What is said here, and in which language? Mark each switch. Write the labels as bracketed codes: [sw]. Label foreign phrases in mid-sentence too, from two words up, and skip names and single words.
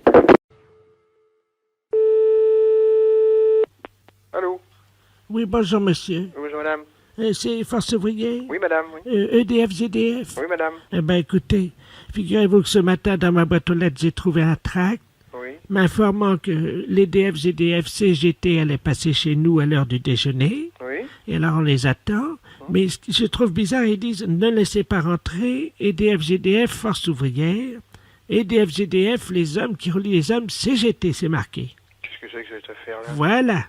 [fr] Allô? Oui, bonjour, monsieur. Bonjour, madame. C'est Force ouvrière? Oui, madame, oui. EDF-ZDF? Oui, madame. Eh ben, écoutez, figurez-vous que ce matin, dans ma boîte aux lettres, j'ai trouvé un tract Oui. m'informant que l'EDF-ZDF CGT allait passer chez nous à l'heure du déjeuner. Oui. Et alors, on les attend. Mais ce que je trouve bizarre, ils disent « Ne laissez pas rentrer, EDF-ZDF, Force ouvrière. EDF-ZDF, les hommes qui relient les hommes, CGT, c'est marqué. » Qu'est-ce que c'est que cette affaire-là? Voilà.